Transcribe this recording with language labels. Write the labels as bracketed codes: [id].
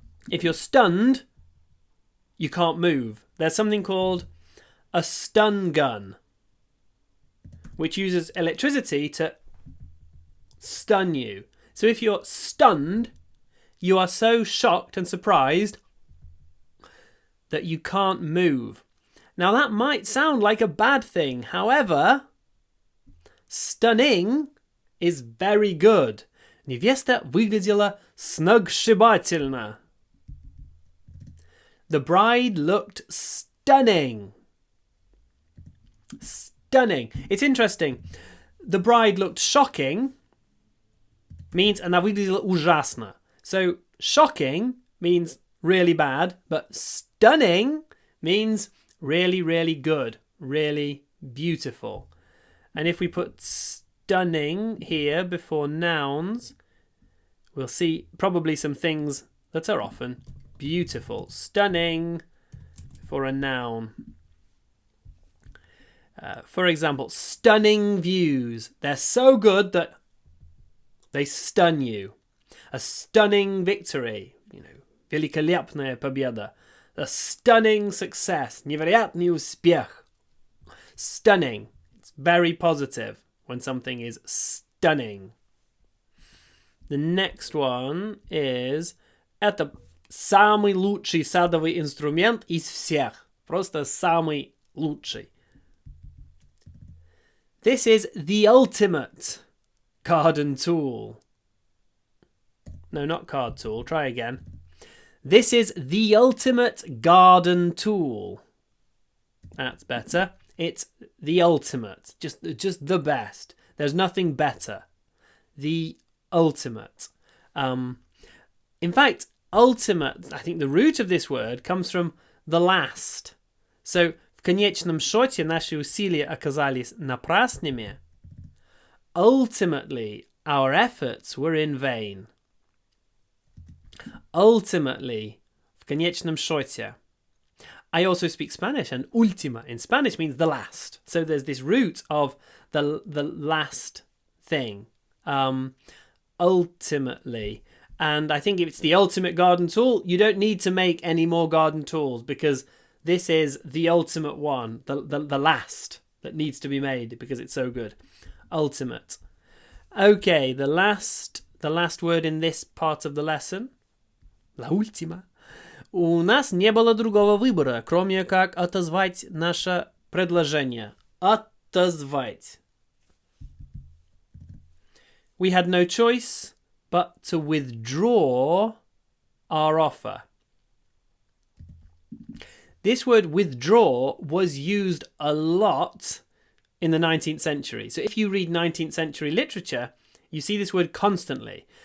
[en] If you're stunned, you can't move. There's something called a stun gun, which uses electricity to stun you. So if you're stunned, you are so shocked and surprised that you can't move. Now that might sound like a bad thing. However, stunning is very good. [ru] Невеста выглядела сногсшибательно. [en] The bride looked stunning. Stunning. It's interesting. The bride looked shocking means [ru] она выглядела ужасно. [en] So shocking means really bad, but stunning means really, really good, really beautiful. And if we put stunning here before nouns, we'll see probably some things that are often beautiful. Stunning for a noun. For example, stunning views. They're so good that they stun you. A stunning victory. [ru] Великолепная победа. [en] A stunning success. [ru] Невероятный успех. [en] Stunning. It's very positive when something is stunning. The next one is [ru] это самый лучший садовый инструмент из всех. Просто самый лучший. [en] This is the ultimate garden tool. No, not card tool. Try again. This is the ultimate garden tool. That's better. It's the ultimate. Just the best. There's nothing better. The ultimate. In fact, ultimate, I think the root of this word comes from the last. [ru] So, в конечном счете наши усилия оказались напрасными. [en] Ultimately, our efforts were in vain. Ultimately, [ru] в конечном счете. [en] I also speak Spanish, and última in Spanish means the last. So there's this root of the last thing. Ultimately. And I think if it's the ultimate garden tool, you don't need to make any more garden tools because This is the ultimate one, the last that needs to be made because it's so good. Ultimate. Okay, the last word in this part of the lesson. [es] La última. [ru] У нас не было другого выбора, кроме как отозвать наше предложение. Отозвать. [en] We had no choice but to withdraw our offer. This word withdraw was used a lot in the 19th century. So if you read 19th century literature, you see this word constantly.